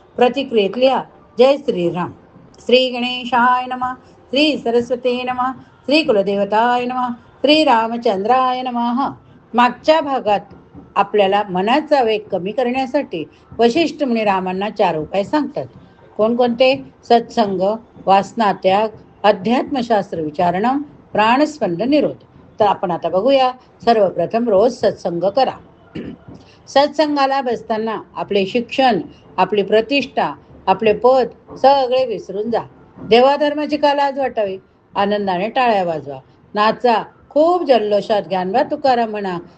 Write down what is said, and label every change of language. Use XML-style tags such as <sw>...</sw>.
<mr>प्रतिक्रियेत लिहा जय श्रीराम.</mr> <sa>श्री गणेशाय नमः. श्री सरस्वती नमः. श्री कुलदेवताय नमः. श्री रामचंद्राय नमः.</sa> <mr>मागच्या भागात आपल्याला मनाचा वेग कमी करण्यासाठी वशिष्ठ मुनी रामांना 4 उपाय सांगतात. कोणकोणते? सत्संग, वासनात्याग, अध्यात्मशास्त्र विचारणं, प्राणस्पंद निरोध. तर आपण आता बघूया. सर्वप्रथम रोज सत्संग करा. सत्संगाला बसताना आपले शिक्षण, आपली प्रतिष्ठा, आपले पद सगळे विसरून जा. देवाधर्माची का लाज वाटावी? आनंदाने टाळ्या वाजवा, नाचा, खूप जल्लोषात ज्ञानवा तुकाराम म्हणा.</mr>